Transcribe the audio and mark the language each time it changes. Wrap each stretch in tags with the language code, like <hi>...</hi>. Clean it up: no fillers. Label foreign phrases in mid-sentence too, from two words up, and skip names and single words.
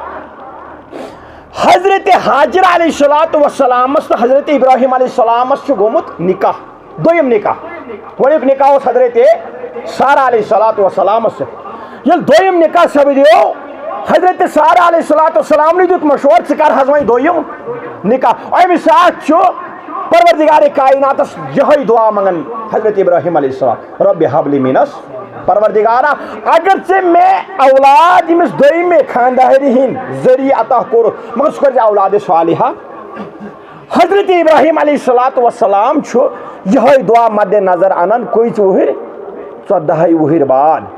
<ks>حضرت حاجر</ks> <ar>علیہ الصلوۃ والسلامس</ar> <ks>تہٕ حضرت ابراہیم</ks> <ar>علیہ السلامس</ar> <ks>چھُ گوٚمُت نکاح دوٚیِم نکاح گۄڈنیُک نکاح اوس حضرت سارہ</ks> <ar>علیہ الصلوۃ</ar> <ks>والسلامس سۭتۍ ییٚلہِ دوٚیِم نکاح سپدیو حضرت سارہ</ks> <ar>علیہ الصلوۃ والسلامنٕے</ar> <ks>دیُت مشورٕ ژٕ کر حظ وۄنۍ دوٚیِم نکاح اَمہِ ساتہٕ چھُ پروردگارِ کائناتس یِہوٚے دعا منگان حضرت ابراہیم</ks> <ar>علیہ السلام رب ہب لی</ar> <ks>مِنس پروردگارا اگر ژےٚ مےٚ اولاد ییٚمِس دوٚیمہِ خاندارِ ہِنٛدۍ ذٔریعہٕ عطا کوٚرُتھ مگر سُہ کٔرۍ زِ اولادِ صالحہ حضرت ابراہیم</ks> <ar>علیہ الصلوۃ والسلام</ar> <ks>چھُ یِہوٚے دعا مدِ نظر انان کٔژِ وُہٕرۍ 14 وُہٕرۍ بعد</ks>